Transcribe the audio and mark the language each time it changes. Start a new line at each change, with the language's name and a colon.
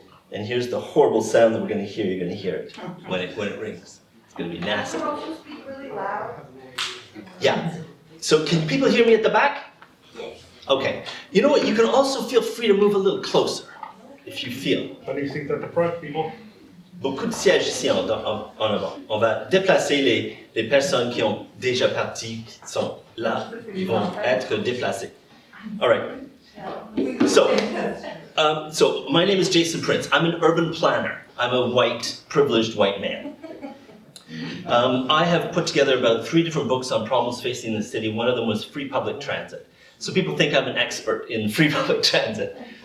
English: And here's the horrible sound that we're going to hear. You're going to hear it when it rings. It's going to be nasty. Can you also speak really loud? Yeah. So can people hear me at the back? Yes. Okay. You know what? You can also feel free to move a little closer if you feel. How do you think at the front, people?
French: Beaucoup de sièges ici en avant. On va déplacer les personnes qui ont déjà parti, qui sont là, qui vont être déplacées.
English: All right. So my name is Jason Prince. I'm an urban planner. I'm a white, privileged white man. I have put together about 3 different books on problems facing the city. One of them was free public transit. So people think I'm an expert in free public transit.